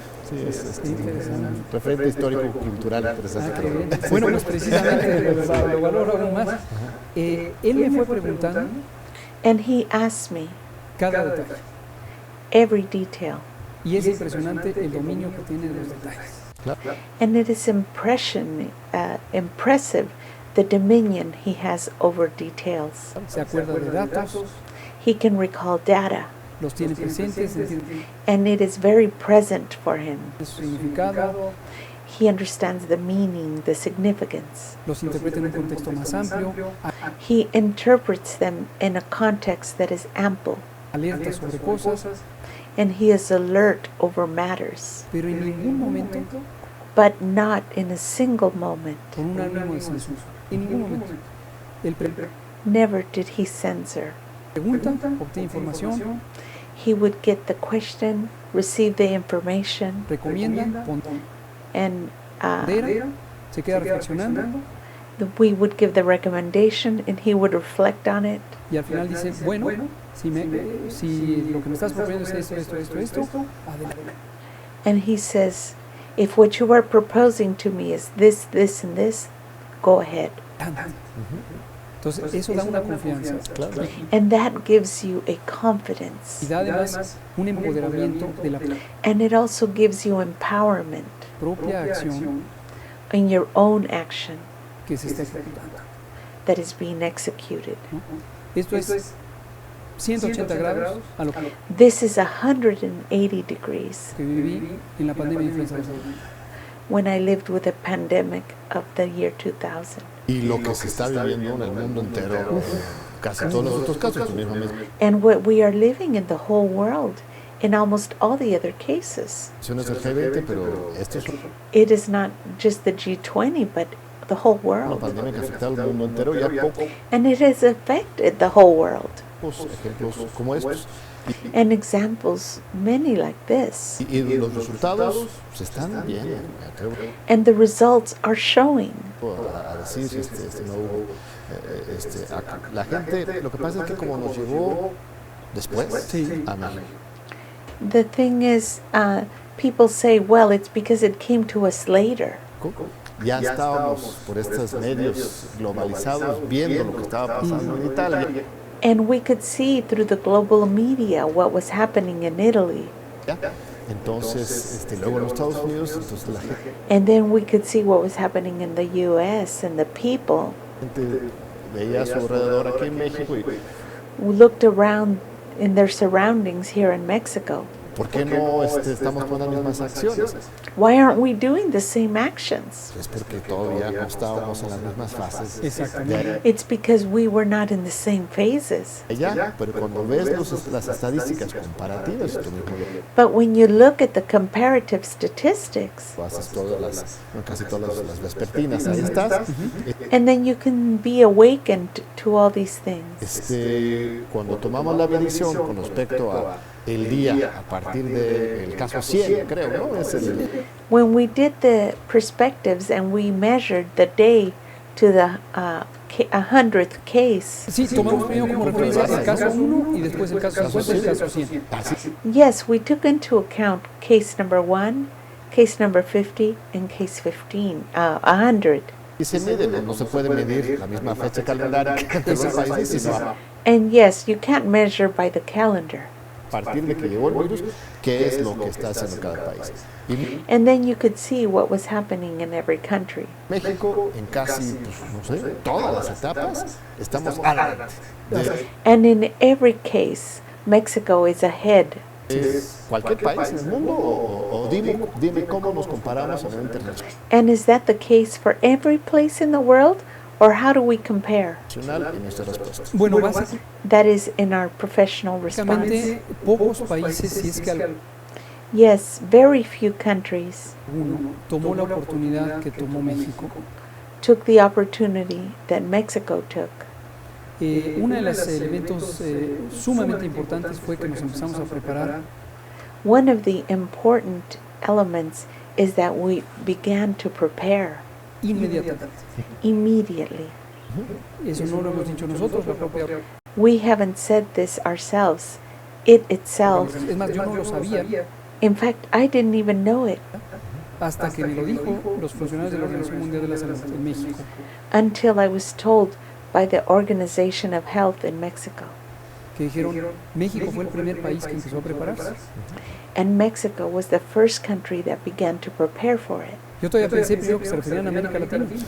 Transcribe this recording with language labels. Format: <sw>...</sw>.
<es>Sí, es un referente histórico-cultural interesante. qué bien. Bueno, pues precisamente lo valoro aún más. Él me fue preguntando</es> <en>And he asked me</en> <es>cada detalle.</es> <en>every detail.</en> <es>Y es impresionante el dominio que tiene de los detalles. Claro.</es> <en>And it is impressive the dominion he has over details.</en> <es>Se acuerda de datos,</es> <en>He can recall data,</en> <es>los tiene presentes, entiende</es> <en>and it is very present for him.</en> <es>su significado,</es> <en>He understands the meaning, the significance.</en> <es>los interpreta en un contexto más amplio,</es> <en>He interprets them in a context that is ample,</en> <es>alerta sobre cosas,</es> <en>and he is alert over matters,</en> <es>pero en ningún momento</es> <en>but not in a single moment.</en> <es>con un ánimo de censura. En ningún momento. Él</es> <en>Never did he censor.</en> <es>pregunta, obtiene información,</es> <en>He would get the question, receive the information,</en> <es>recomienda,</es> <en>and</en> <es>pondera, se queda reflexionando</es> <en>we would give the recommendation, and he would reflect on it.</en> <es>y al final dice, bueno, si lo que me estás proponiendo es esto, adelante.</es> <en>And he says, if what you are proposing to me is this, this, and this, go ahead.</en> <es>Entonces, eso da una confianza Claro.</es> <en>And that gives you a</en> <es>y</es> <en>confidence.</en> <es>da además un empoderamiento de la</es> <en>And it also gives you empowerment</en> <es>propia acción</es> <en>in your own action</en> <es>que se está ejecutando.</es> <en>that is being executed.</en> <es>¿No? Esto es 180 grados a lo que</es> <en>This is 180 degrees</en> <es>viví en la pandemia de influenza de</es> <en>when I lived with the pandemic of the year 2000.</en> <es>Y lo que se está viviendo en el mundo entero, casi todos los otros casos, tú mismo mismo.</es> <en>And what we are living in the whole world, in almost all the other cases.</en> <es>Mencionas el G20, pero esto es</es> <en>It is not just the G20, but the whole</en> <es>una</es> <en>world.</en> <es>pandemia que ha afectado al mundo entero, ya pocos</es> <en>And it has affected the whole world.</en> <es>ejemplos como estos.</es> <en>And examples, many like this.</en> <es>Y los resultados se están viendo, me atrevo</es> <en>And the results are showing.</en> <es>a decir, no hubo, la gente, lo que pasa es que como nos llegó después, Sí. a México,</es> <en>The thing is, people say, well, it's because it came to us later.</en> <es>ya estábamos por estos medios globalizados viendo lo que estaba pasando en Italia.</es> <en>And we could see through the global media what was happening in Italy.</en> <es>¿Ya? Entonces, luego en los Estados Unidos, entonces la</es> <en>And then we could see what was happening in the U.S. and the people</en> <es>gente veía a su alrededor aquí en México y</es> <en>who looked around in their surroundings here in Mexico.</en> <es>¿por qué no estamos tomando las mismas acciones?</es> <en>Why aren't we doing the same actions?</en> <es>Es porque todavía no estábamos en las mismas fases Exactamente.</es> <en>It's because we were not in the same phases.</en> <es>allá, pero cuando ves las estadísticas comparativas, tú mismo</es> <en>But when you look at the comparative statistics,</en> <es>lo haces casi todas las vespertinas, ahí estás.</es> <en>and then you can be awakened to all these things.</en> <es>Cuando tomamos la medición con respecto a el día a partir del caso 100, creo, ¿no? Es</es> <en>When we did the perspectives and we measured the day to the 100th case,</en> <es>Sí, tomamos primero como referencia el caso 1 y después el caso 50 y el caso 100. así,</es> <en>yes, we took into account case number 1, case number 50, and case 15, 100.</en> <es>y se mide, no se puede medir la misma fecha calendaria entre los países, sino a</es> <en>And yes, you can't measure by the calendar.</en> <es>partir de que llegó el virus, qué es lo que está haciendo cada país. Y</es> <en>And then you could see what was happening in every country.</en> <es>México, en casi, no sé, todas las etapas, estamos adelante.</es> <en>And in every case, Mexico is ahead.</en> <es>¿Es cualquier país en el mundo o dime cómo nos comparamos a nivel internacional</es> <en>And is that the case for every place in the world, or how do we compare?</en> <es>y nuestra respuesta? Bueno,</es> <en>That is in our professional response.</en> <es>básicamente pocos países, si es que alguno</es> <en>Yes, very few countries</en> <es>tomó la oportunidad que tomó México.</es> <en>took the opportunity that Mexico took.</en> <es>Uno de los elementos sumamente importantes fue que nos empezamos a preparar</es> <en>One of the important elements is that we began to prepare</en> <es>inmediatamente.</es> <en>immediately.</en> <es>Eso no lo hemos dicho nosotros, la propia.</es> <en>We haven't said this ourselves. It itself,</en> <es>Es más, yo no lo sabía</es> <en>in fact, I didn't even know it</en> <es>hasta que me lo dijo los funcionarios de la Organización Mundial de la Salud en México.</es> <en>until I was told by the Organization of Health in Mexico.</en> <es>Que dijeron, México fue el primer país que empezó a prepararse.</es> <en>And Mexico was the first country that began to prepare for it.</en> <es>Yo todavía pensé primero que se referían a América Latina,</es>